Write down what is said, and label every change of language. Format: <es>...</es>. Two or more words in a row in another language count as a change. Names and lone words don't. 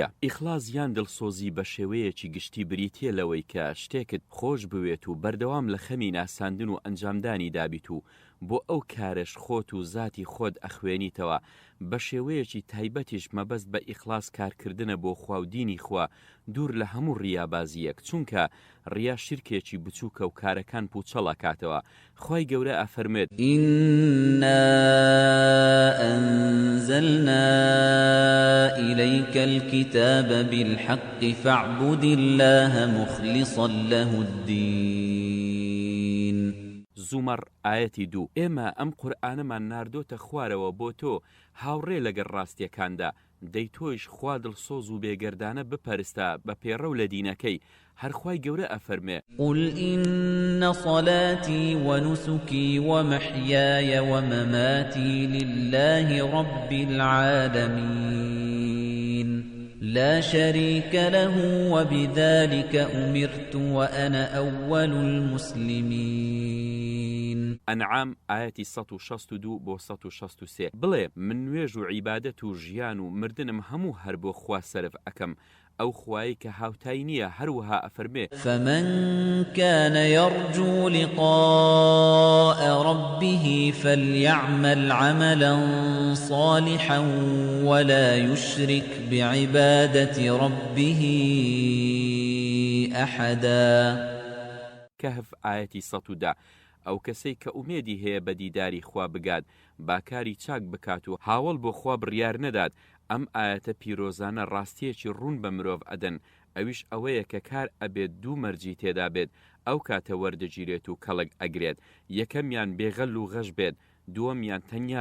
<ckb>ئیخلاس یان دڵسۆزی بە شێوەیەکی گشتی بریتیە لەوەی کە شتێکت خۆش بوێت و بەردەوام لە خەمی ناساندن و ئەنجامدانی دابیت و بۆ ئەو کارش خۆت و ذاتی خۆت ئەخوێنیتەوە بە شێوەیەکی تایبەتیش مەبەست بە ئیخلاس کارکردنە بۆ خوا و دینی خوا دوور لە هەموو ڕیابازیەک چونکە ڕیا شیرکێکی بچووکە و کارەکان پوچەڵە کاتەوە خوای گەورە ئەفەرمێت</ckb> <ar>إنا أنزلنا إليك الكتاب بالحق فاعبد الله مخلصا له الدين</ar> <ckb>زومەڕ ئاەتی 2 ئێمە ئەم قورئانەمان ناردۆتە خوارەوە بۆ تۆ هاوڕێ لەگەڵ ڕاستیەکاندا دەی تۆیش خوا دڵسۆز و بێگەردانە بپەرستە بە پێڕە و لە دینەکەی هەرخوای گەورە ئەفەرمێ</ckb> <ar>قل إن صلاتي ونسكي ومحياي ومماتي لله رب العالمين لا شريك له وبذلك أمرت وأنا أول المسلمين</ar> <ckb>ئەنعام ئاەتی 162 بۆ 163 بڵێ من نوێژ و عیبادەت و ژیان و مردنم هەموو هەر بۆ خوا سەرف ئەکەم ئەو خوایی کە هاوتای نییە هەروەها ئەفەرمێ</ckb> <ar>فمن كان يرجو لقاء ربه فليعمل عملا صالحا ولا يشرك بعبادة ربه أحدا</ar> <ckb>کەهف ئاەتی 110 ئەو کەسەی کە ئومێدی هەیە بە دیداری خوا بگات باکاری چاک بکات و هاوڵ بۆ خوا بڕیار نەدات ئەم ئاەتە پیرۆزانە ڕاستیەکی ڕوون بە مرۆڤ ئەدەن ئەویش ئەوەیە کە کار ئەبێت دوو مەرجی تێدا بێت ئەو کاتە وەردەگیرێت و کەڵک ئەگرێت یەکەمیان بێغەل و غەش بێت دووەمیان تەنیا</ckb>